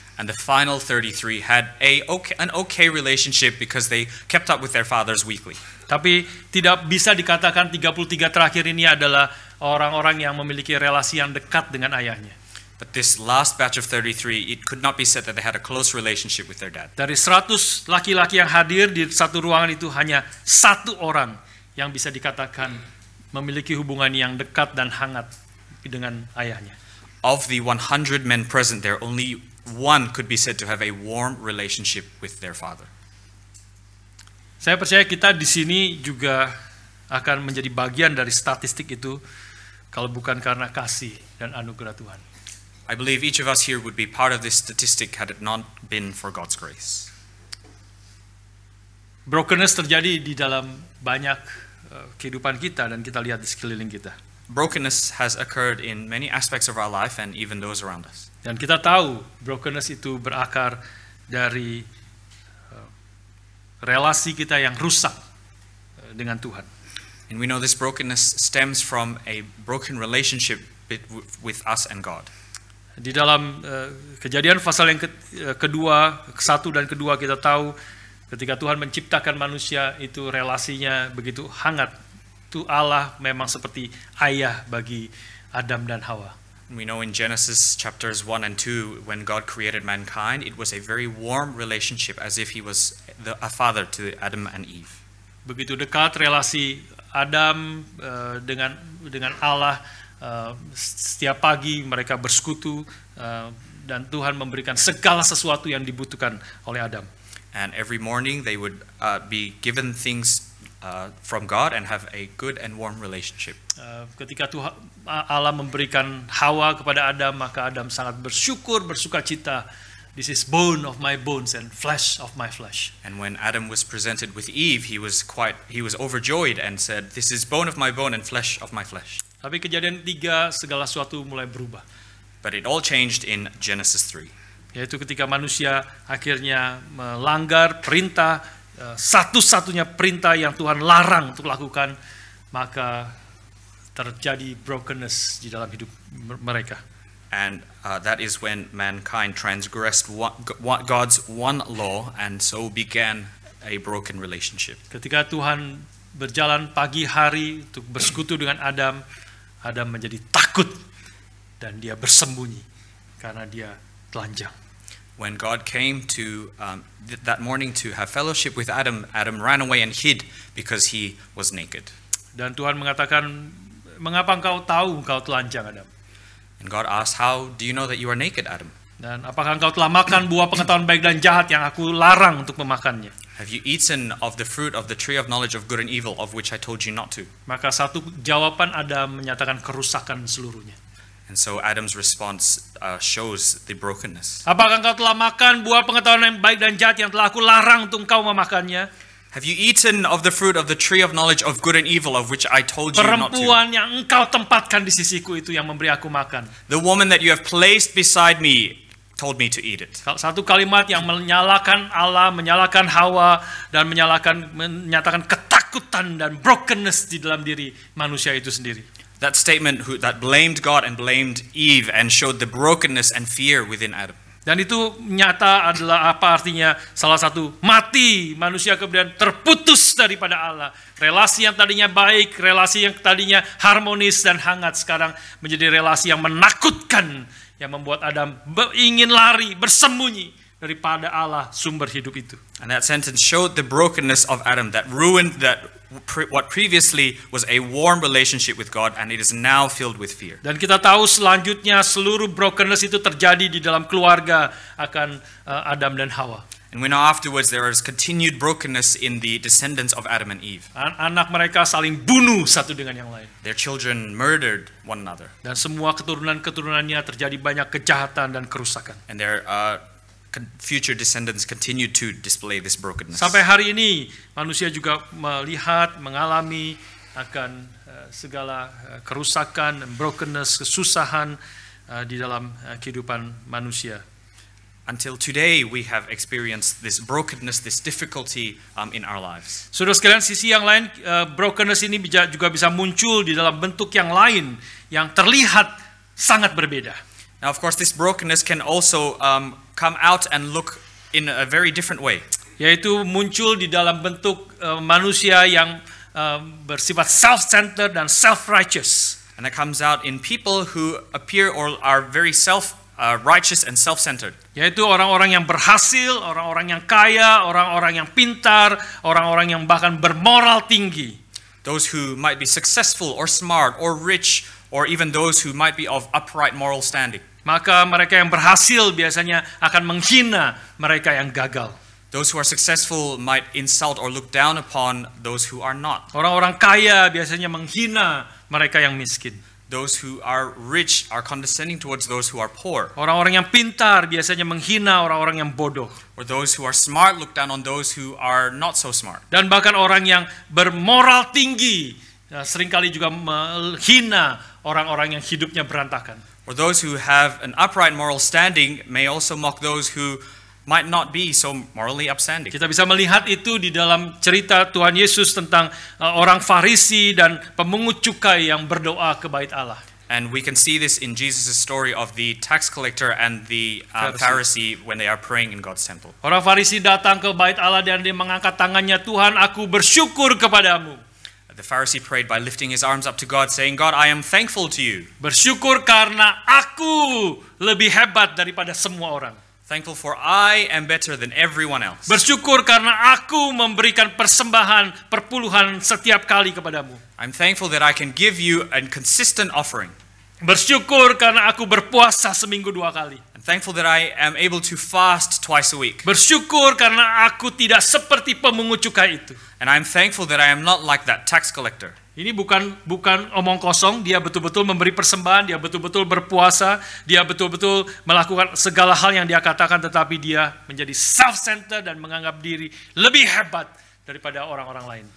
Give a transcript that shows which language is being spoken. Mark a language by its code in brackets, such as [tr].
[en] And the final 33 had an okay relationship because they kept up with their fathers weekly. [id] Tapi tidak bisa dikatakan 33 terakhir ini adalah orang-orang yang memiliki relasi yang dekat dengan ayahnya. [en] But this last batch of 33, it could not be said that they had a close relationship with their dad. [id] Dari 100 laki-laki yang hadir di satu ruangan itu hanya satu orang yang bisa dikatakan memiliki hubungan yang dekat dan hangat dengan ayahnya. [en] Of the 100 men present there, only one could be said to have a warm relationship with their father. [id] Saya percaya kita di sini juga akan menjadi bagian dari statistik itu kalau bukan karena kasih dan anugerah Tuhan. [en] I believe each of us here would be part of this statistic had it not been for God's grace. [id] Brokenness terjadi di dalam banyak kehidupan kita dan kita lihat di sekeliling kita. [en] Brokenness has occurred in many aspects of our life and even those around us. [id] Dan kita tahu brokenness itu berakar dari relasi kita yang rusak dengan Tuhan. [en] And we know this brokenness stems from a broken relationship with us and God. [id] Di dalam Kejadian pasal yang kedua, ke-1 dan kedua kita tahu ketika Tuhan menciptakan manusia itu relasinya begitu hangat. Itu Allah memang seperti ayah bagi Adam dan Hawa. [en] We know in Genesis chapters 1 and 2 when God created mankind, it was a very warm relationship as if he was a father to Adam and Eve. [id] Begitu dekat relasi Adam dengan Allah. Setiap pagi mereka bersekutu dan Tuhan memberikan segala sesuatu yang dibutuhkan oleh Adam. [en] And every morning they would be given things from God and have a good and warm relationship. [id] Ketika Tuhan Allah memberikan Hawa kepada Adam, maka Adam sangat bersyukur, bersukacita. [en] This is bone of my bones and flesh of my flesh. And when Adam was presented with Eve, he was overjoyed and said, "This is bone of my bone and flesh of my flesh." [id] Tapi Kejadian 3 segala sesuatu mulai berubah. [en] But it all changed in Genesis 3. [id] Yaitu ketika manusia akhirnya melanggar perintah, satu-satunya perintah yang Tuhan larang untuk lakukan, maka terjadi brokenness di dalam hidup mereka. [en] And that is when mankind transgressed God's one law and so began a broken relationship. [id] Ketika Tuhan berjalan pagi hari untuk bersekutu dengan Adam, Adam menjadi takut dan dia bersembunyi karena dia telanjang. [en] When God came to that morning to have fellowship with Adam, Adam ran away and hid because he was naked. [id] Dan Tuhan mengatakan, "Mengapa engkau tahu engkau telanjang, Adam?" [en] And God asked, "How do you know that you are naked, Adam? [id] Dan apakah engkau telah makan buah pengetahuan baik dan jahat yang aku larang untuk memakannya?" [en] Have you eaten of the fruit of the tree of knowledge of good and evil, of which I told you not to?" [id] Maka satu jawaban Adam menyatakan kerusakan seluruhnya. [en] And so Adam's response shows the brokenness. [id] Apakah engkau telah makan buah pengetahuan yang baik dan jahat yang telah aku larang untuk engkau memakannya? [en] Have you eaten of the fruit of the tree of knowledge of good and evil, of which I told you not to? [id] Perempuan yang engkau tempatkan di sisiku itu yang memberi aku makan. [en] The woman that you have placed beside me told me to eat it. [id] Satu kalimat yang menyalahkan Allah, menyalahkan Hawa, dan menyatakan ketakutan dan brokenness di dalam diri manusia itu sendiri. [en] That statement that blamed God and blamed Eve and showed the brokenness and fear within Adam. [id] Dan itu nyata adalah apa artinya? Salah satu, mati manusia kemudian terputus daripada Allah. Relasi yang tadinya baik, relasi yang tadinya harmonis dan hangat sekarang menjadi relasi yang menakutkan, yang membuat Adam ingin lari, bersembunyi daripada Allah sumber hidup itu. [en] And that sentence showed the brokenness of Adam, that ruined what previously was a warm relationship with God, and it is now filled with fear. [id] Dan kita tahu selanjutnya seluruh brokenness itu terjadi di dalam keluarga akan Adam dan Hawa. [en] And we know afterwards there is continued brokenness in the descendants of Adam and Eve. [id] Anak mereka saling bunuh satu dengan yang lain. [en] Their children murdered one another. [id] Dan semua keturunan-keturunannya terjadi banyak kejahatan dan kerusakan. [en] And their future descendants continue to display this brokenness. [id] Sampai hari ini manusia juga melihat, mengalami akan segala kerusakan, brokenness, kesusahan di dalam kehidupan manusia. [en] Until today we have experienced this brokenness, this difficulty in our lives. [id] Saudara sekalian, sisi yang lain, brokenness ini juga bisa muncul di dalam bentuk yang lain yang terlihat sangat berbeda. [en] Now, of course, this brokenness can also come out and look in a very different way. [id] Yaitu muncul di dalam bentuk manusia yang bersifat self-centered dan self-righteous. [en] And that comes out in people who appear or are very self-righteous and self-centered. [id] Yaitu orang-orang yang berhasil, orang-orang yang kaya, orang-orang yang pintar, orang-orang yang bahkan bermoral tinggi. [en] Those who might be successful or smart or rich, or even those who might be of upright moral standing. [id] Maka mereka yang berhasil biasanya akan menghina mereka yang gagal. [en] Those who are successful might insult or look down upon those who are not. [id] Orang-orang kaya biasanya menghina mereka yang miskin. [en] Those who are rich are condescending towards those who are poor. [id] Orang-orang yang pintar biasanya menghina orang-orang yang bodoh. [en] Or those who are smart look down on those who are not so smart. [id] Dan bahkan orang yang bermoral tinggi seringkali juga menghina orang-orang yang hidupnya berantakan. [en] Or those who have an upright moral standing may also mock those who might not be so morally upstanding. [id] Kita bisa melihat itu di dalam cerita Tuhan Yesus tentang orang Farisi dan pemungut cukai yang berdoa ke bait Allah. [en] And we can see this in Jesus' story of the tax collector and the Pharisee when they are praying in God's temple. [id] Orang Farisi datang ke bait Allah dan dia mengangkat tangannya, Tuhan, aku bersyukur kepadamu. [en] The Pharisee prayed by lifting his arms up to God, saying, God, I am thankful to you. [id] Bersyukur karena aku lebih hebat daripada semua orang. [en] Thankful for I am better than everyone else. [id] Bersyukur karena aku memberikan persembahan perpuluhan setiap kali kepadamu. [en] I'm thankful that I can give you a consistent offering. [id] Bersyukur karena aku berpuasa seminggu 2 kali. [en] I'm thankful that I am able to fast twice a week. [id] Bersyukur karena aku tidak seperti pemungut cukai itu. [en] And I'm thankful that I am not like that tax collector. [id] Ini bukan omong kosong, dia betul-betul memberi persembahan, dia betul-betul berpuasa, dia betul-betul melakukan segala hal yang dia katakan, tetapi dia menjadi self-centered dan menganggap diri lebih hebat daripada orang-orang lain.